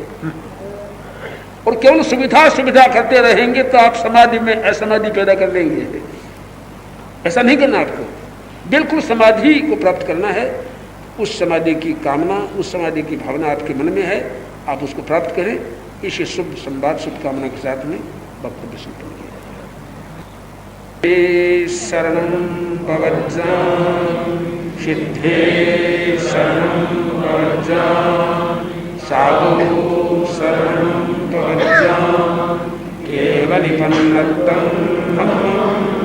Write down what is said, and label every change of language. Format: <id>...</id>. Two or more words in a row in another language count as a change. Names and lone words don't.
<hi>और केवल सुविधा करते रहेंगे तो आप समाधि में असमाधि पैदा कर लेंगे। ऐसा नहीं करना आपको। बिल्कुल समाधि को प्राप्त करना है। उस समाधि की कामना, उस समाधि की भावना आपके मन में है, आप उसको प्राप्त करें। इसी शुभ संवाद, शुभ कामना के साथ में वक्तव्य संपन्न किया।</hi> <pra>शरणं भवज्जामि सिद्धे शरणं भवज्जामि साधु शरणं भवज्जामि केवलिपन्नतं धम्मं</pra>